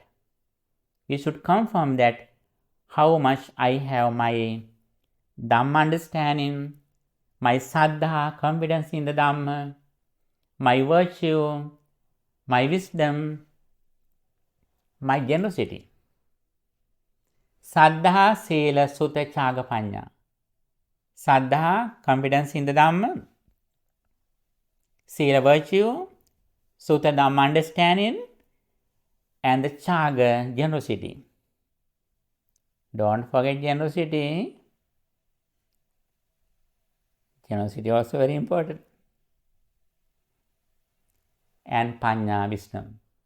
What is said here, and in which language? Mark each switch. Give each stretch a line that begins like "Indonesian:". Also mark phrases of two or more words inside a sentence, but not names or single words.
English: We should confirm that how much I have my Dhamma understanding, my saddha, confidence in the Dhamma, my virtue, my wisdom, my generosity.
Pali: Saddha, sila, sutta, caga, panya.
English: Saddha, confidence in the Dhamma. Sila, virtue. Sutta, Dhamma, understanding. And the caga, generosity. Don't forget generosity. Generosity also very important. And panya, wisdom.